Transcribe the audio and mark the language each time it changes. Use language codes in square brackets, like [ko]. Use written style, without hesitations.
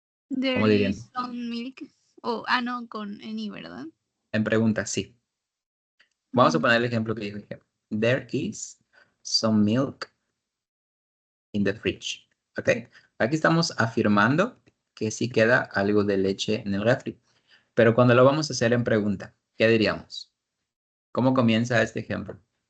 [en] There [es] ¿Cómo dirían? [en] is some milk. [es] No, con any, ¿verdad? En preguntas, sí. Vamos a Mm, poner el ejemplo que dijo. [en] There is some milk in the fridge. [es] ¿Ok? Aquí estamos afirmando que sí queda algo de leche en el refri. Pero cuando lo vamos a hacer en pregunta, ¿qué diríamos? ¿Cómo comienza este ejemplo?